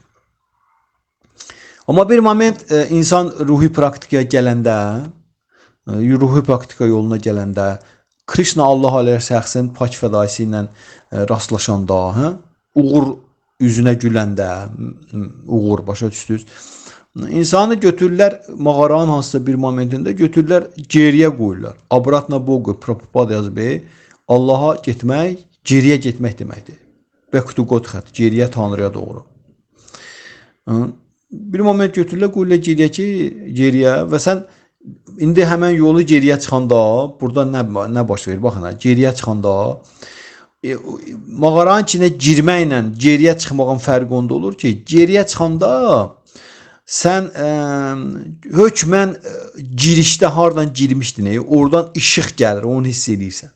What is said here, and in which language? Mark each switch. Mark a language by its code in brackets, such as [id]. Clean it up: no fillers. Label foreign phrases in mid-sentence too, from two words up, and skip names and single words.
[az] Amma bir moment insan ruhi praktikaya gələndə, ruhi praktika yoluna gələndə, Krishna Allah aleyh şəxsin pak fədaisi ilə rastlaşanda, uğur üzünə güləndə, uğur başa düşdünüz. İnsanı götürürlər mağaranın hansısa bir momentində, götürürlər geriyə qoyurlar. [ru] Обратно Богу, [az] Prabhupada yazıb, Allaha getmək, geriyə getmək deməkdir. [en] Back to God, [az] geriyə Tanrıya doğru. Bir moment götürürlər, qoyurlar geriyə və sən İndi həmən yolu geriyə çıxanda, burada nə baş verir? Baxın, geriyə çıxanda mağaranın içinə girməklə geriyə çıxmağın fərqi onda olur ki, geriyə çıxanda sən hökmən girişdə hardan girmişdin, oradan işıq gəlir, onu hiss edirsən.